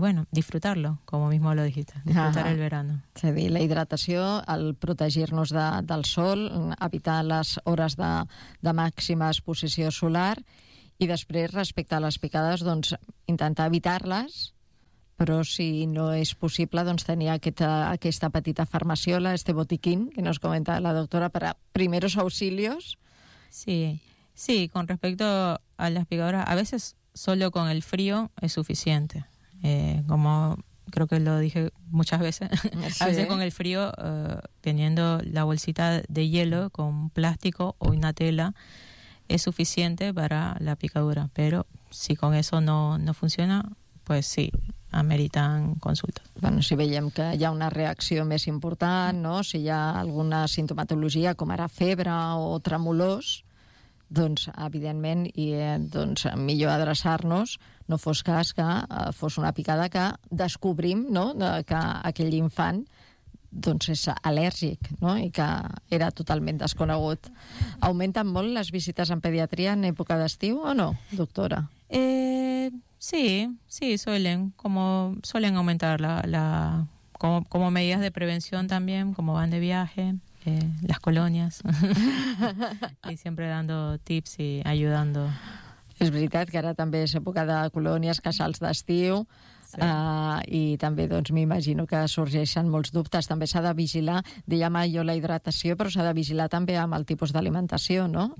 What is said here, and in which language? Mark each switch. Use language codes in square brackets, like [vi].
[es] Disfrutarlo, como mismo lo dijiste, disfrutar el verano. [ca] És a dir, la hidratació, el protegir-nos del sol, evitar les hores de màxima exposició solar I després, respecte a les picades, doncs, intentar evitar-les, però si no és possible, doncs, tenir aquesta petita farmaciola, [es] este botiquín, que nos comenta la doctora, [ca] per a [es] primeros auxilios. Sí, sí, con respecto a las picaduras, a veces solo con el frío es suficiente. Como creo que lo dije muchas veces, sí. A veces con el frío, teniendo la bolsita de hielo con plástico o una tela, es suficiente para la picadura. Pero si con eso no funciona, pues sí, ameritan consultas. [ca] Bueno, si veiem que hi ha una reacció més important, no? Si hi ha alguna sintomatologia, com ara febre o tremolors, doncs, evidentment, i doncs, millor adreçar-nos, no fos cas que fos una picada que descobrim, no? Que aquell infant doncs és al·lèrgic, no? I que era totalment desconegut. Augmenten molt les visites en pediatria en època d'estiu o no, doctora? [es] Sí, suelen, como suelen aumentar la como medidas de prevención también, como van de viaje, las colonias, y siempre dando tips y ayudando. [ca] És veritat que ara també és època de colònies, casals d'estiu, sí. I també doncs, m'imagino que sorgeixen molts dubtes. També s'ha de vigilar, dèiem jo, la hidratació, però s'ha de vigilar també amb el tipus d'alimentació, no?